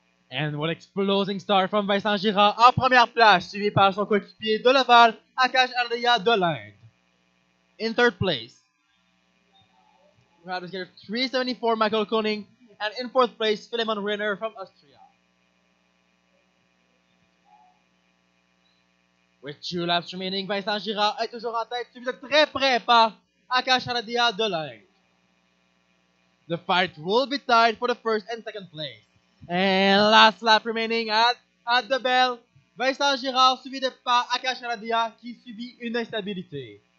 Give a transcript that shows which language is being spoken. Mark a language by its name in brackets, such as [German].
[English] And what exploding start from [French] Vincent Girard en première place, suivi par son coéquipier de Laval, Akash Ardeya de l'Inde. [English] In third place, we have together 374 Michael Koning, and in fourth place, Philemon Renner from Austria. With 2 laps remaining, [French] Vincent Girard est toujours en tête, suivi de très près par Akash Ardeya de l'Inde. [English] The fight will be tied for the first and second place. And last lap remaining at the bell, Vincent Girard [French] suivi de par [English] Akash Ardeya [French] qui subit une instabilité.